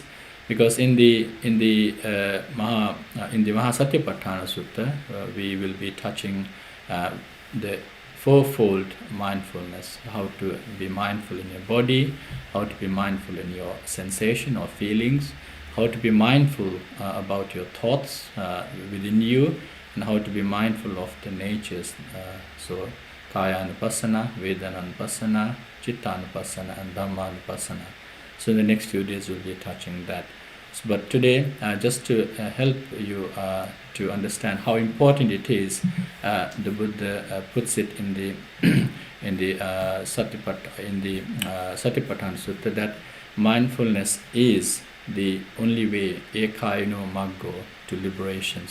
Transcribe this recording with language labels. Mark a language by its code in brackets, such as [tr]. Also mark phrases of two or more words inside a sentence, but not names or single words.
[en] Because in the Mahasatipatthana Sutta, we will be touching the fourfold mindfulness: how to be mindful in your body, how to be mindful in your sensation or feelings, how to be mindful about your thoughts within you, and how to be mindful of the natures. [pi] So Kaya Anupassana, Vedana Anupassana, Chitta Anupassana, and Dhamma Anupassana. [en] So in the next few days we'll be touching that. But today, just to help you to understand how important it is, the Buddha puts it in the Satipatthana Sutta, that mindfulness is the only way, [pi] ekayano maggo, [en] to liberation.